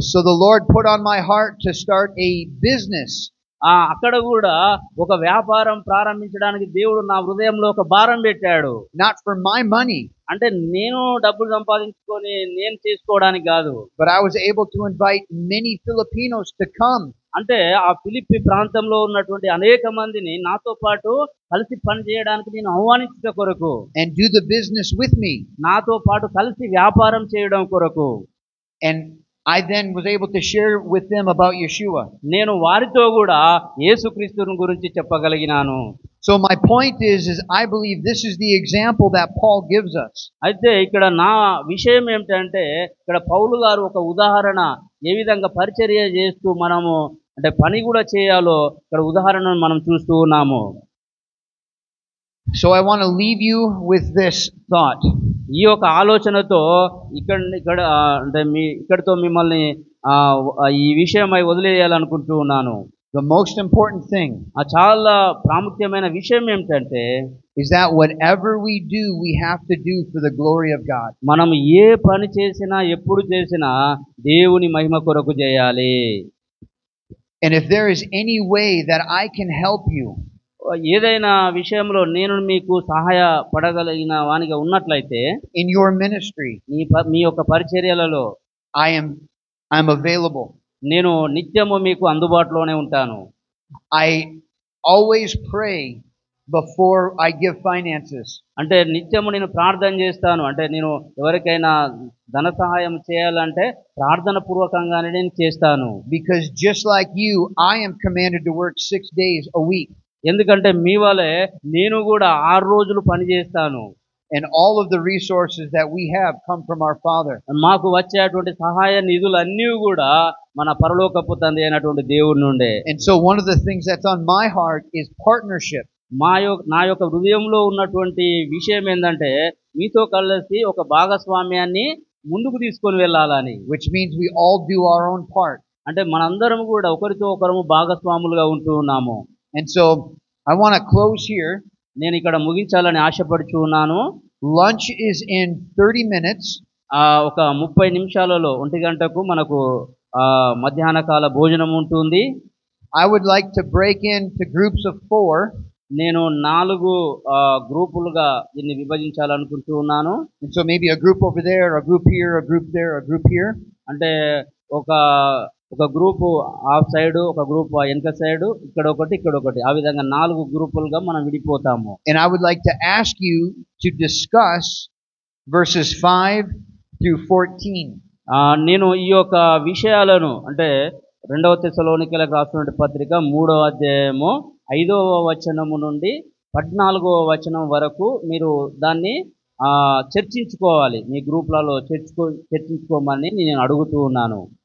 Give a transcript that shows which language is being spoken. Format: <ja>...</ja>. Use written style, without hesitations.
<en>So the Lord put on my heart to start a business.</en> <te>అక్కడ కూడా ఒక వ్యాపారం ప్రారంభించడానికి దేవుడు నా హృదయంలో ఒక భారం పెట్టాడు.</te> <en>Not for my money,</en> <te>అంటే నేను డబ్బులు సంపాదించుకొని నేను చేసుకోవడానికి కాదు.</te> <en>but I was able to invite many Filipinos to come.</en> <te>అంటే ఆ ఫిలిప్పి ప్రాంతంలో ఉన్నటువంటి అనేక మందిని నాతో పాటు కలిసి పని చేయడానికి నేను ఆహ్వానించట కొరకు,</te> <en>and do the business with me.</en> <te>నాతో పాటు కలిసి వ్యాపారం చేయడం కొరకు.</te> <en>And I then was able to share with them about Yeshua.</en> <te>నేను వారితో కూడా యేసుక్రీస్తుని గురించి చెప్పగలిగినాను.</te> <en>So my point is I believe this is the example that Paul gives us.</en> <te>అయితే ఇక్కడ నా విషయం ఏమిటంటే ఇక్కడ పౌలు గారు ఒక ఉదాహరణ ఏ విధంగా పరిచర్య చేస్తూ మనము అంటే పని కూడా చేయాలో ఇక్కడ ఉదాహరణను మనం చూస్తూ ఉన్నాము.</te> <en>So I want to leave you with this thought.</en> <te>ఈ యొక్క ఆలోచనతో ఇక్కడ అంటే ఇక్కడితో మిమ్మల్ని ఈ విషయమై వదిలేయాలనుకుంటూ ఉన్నాను.</te> <en>The most important thing</en> <te>చాలా ప్రాముఖ్యమైన విషయం ఏమిటంటే</te> <en>is that whatever we do, we have to do for the glory of God.</en> <te>మనం ఏ పని చేసినా ఎప్పుడు చేసినా దేవుని మహిమ కొరకు చేయాలి.</te> <en>And if there is any way that I can help you,</en> <te>ఏదైనా విషయంలో నేను మీకు సహాయపడగలిగిన వానిగా ఉన్నట్లయితే</te> <en>in your ministry,</en> <te>మీ యొక్క పరిచర్యలలో</te> <en>I'm available.</en> <te>నేను నిత్యము మీకు అందుబాటులోనే ఉంటాను.</te> <en>I always pray before I give finances.</en> <te>అంటే నిత్యము నేను ప్రార్థన చేస్తాను. అంటే నేను ఎవరికైనా ధన సహాయం చేయాలంటే ప్రార్థన పూర్వకంగానే నేను చేస్తాను.</te> <en>Because just like you, I am commanded to work 6 days a week.</en> <te>ఎందుకంటే మీ వలే నేను కూడా 6 రోజులు పని చేస్తాను.</te> <en>And all of the resources that we have come from our Father.</en> <te>మాకు వచ్చేటువంటి సహాయ నిధులన్నీ కూడా మన పరలోకపు తండ్రి అయినటువంటి దేవుడి నుండే.</te> <en>And so one of the things that's on my heart is partnership.</en> <te>నా యొక్క హృదయంలో ఉన్నటువంటి విషయం ఏంటంటే మీతో కలిసి ఒక భాగస్వామ్యాన్ని ముందుకు తీసుకొని వెళ్ళాలని.</te> <en>Which means we all do our own part.</en> <te>అంటే మనందరం కూడా ఒకరితో ఒకరము భాగస్వాములుగా ఉంటూ ఉన్నాము.</te> <en>And so I want to close here.</en> <te>నేను ఇక్కడ ముగించాలని ఆశపడుచు ఉన్నాను.</te> <en>Lunch is in 30 minutes.</en> <te>ఒక 30 నిమిషాలలో 1 గంటకు మనకు మధ్యాహ్న కాల భోజనం ఉంటుంది.</te> <en>I would like to break into groups of 4.</en> <te>నేను 4 గ్రూపులుగా దీన్ని విభజించాలనుకుంటూ ఉన్నాను.</te> <en>And so maybe a group over there, a group here, a group there, a group here.</en> <te>అంటే ఒక గ్రూపు ఆ సైడ్, ఒక గ్రూప్ వెనక సైడ్, ఇక్కడ ఒకటి ఆ విధంగా 4 గ్రూపులుగా మనం విడిపోతాము.</te> <en>And I would like to ask you to discuss verses 5 through 14.</en> <te>నేను ఈ యొక్క విషయాలను అంటే 2వ తెస్సలోనికీయులకు రాసిన పత్రిక 3వ అధ్యాయము 5వ వచనము నుండి 14వ వచనం వరకు మీరు దాన్ని చర్చించుకోవాలి. మీ గ్రూప్లలో చర్చించుకోమని నేను అడుగుతూ ఉన్నాను.</te>